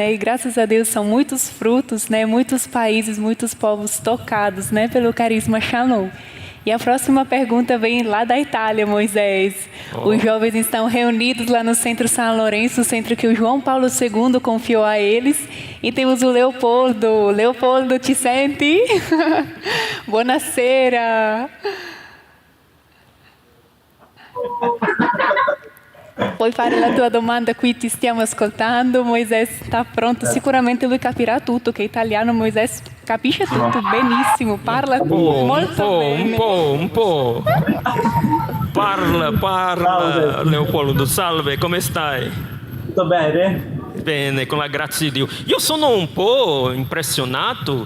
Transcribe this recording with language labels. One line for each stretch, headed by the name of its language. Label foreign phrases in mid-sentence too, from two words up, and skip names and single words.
Portuguese: E graças a Deus são muitos frutos, né? Muitos países, muitos povos tocados, né? Pelo carisma Shalom. E a próxima pergunta vem lá da Itália, Moisés. Os jovens estão reunidos lá no Centro São Lourenço, o centro que o João Paulo II confiou a eles. E temos o Leopoldo. Leopoldo,
Italian: ti senti? Buonasera. Puoi fare la tua domanda, qui ti stiamo ascoltando.
Portuguese: Moisés está pronto,
Italian: sicuramente lui capirà tutto, che italiano Moisés capisce tutto benissimo, parla molto bene. Un po'. Parla, Salve. Leopoldo, salve, come stai? Tutto bene? Bene, con la grazia di Dio. Io sono un po' impressionato.